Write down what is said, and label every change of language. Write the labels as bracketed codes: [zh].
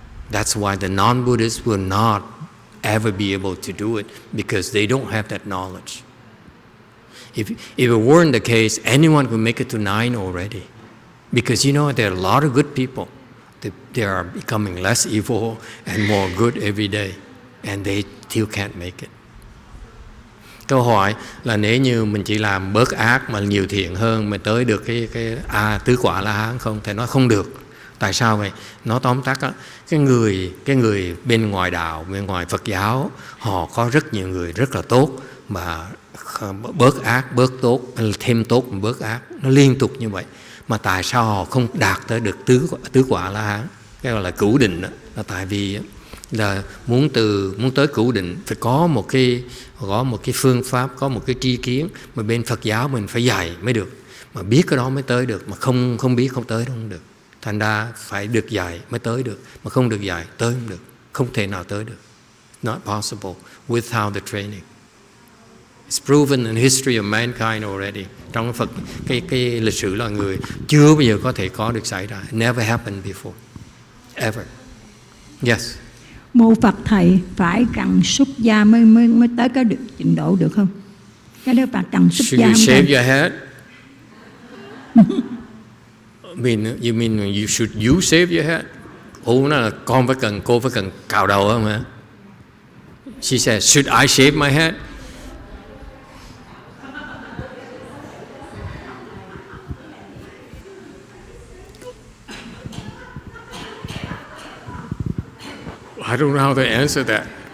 [en] That's why the non-Buddhists will not ever be able to do it, because they don't have that knowledge. If it weren't the case, anyone could make it to 9 already. Because you know, there are a lot of good people. They are becoming less evil and more good every day, and they still can't make it. [vi] Câu hỏi là nếu như mình chỉ làm bớt ác mà nhiều thiện hơn, mình tới được cái tứ quả La Hán không? Thì nó không được. Tại sao vậy? Nó tóm tắt á, cái người bên ngoài đạo, bên ngoài Phật giáo, họ có rất nhiều người rất là tốt, mà bớt ác, bớt tốt, thêm tốt, bớt ác, nó liên tục như vậy. Mà tại sao họ không đạt tới được tứ quả La Hán? Cái gọi là cửu định đó, là tại vì là muốn tới cửu định phải có một cái phương pháp, có một cái tri kiến mà bên Phật giáo mình phải dạy mới được, mà biết cái đó mới tới được, mà không biết không tới đâu không được. Thành ra phải được dạy mới tới được, mà không được dạy tới không được, không thể nào tới được. [en] Not possible without the training. It's proven in history of mankind already. [vi] Trong Phật, cái lịch sử loài người chưa bao giờ có thể có được xảy ra. [en] It never happened before, ever. Yes. [vi] Mô Phật thầy, phải cần xuất gia mới tới cái trình độ được không? Cái đó phải cần xuất gia. [en] Should you shave your head? You mean you shave your head? [vi] Nói là cô phải cần cạo đầu không hả? [en] She said, should I shave my head? I don't know how to answer that.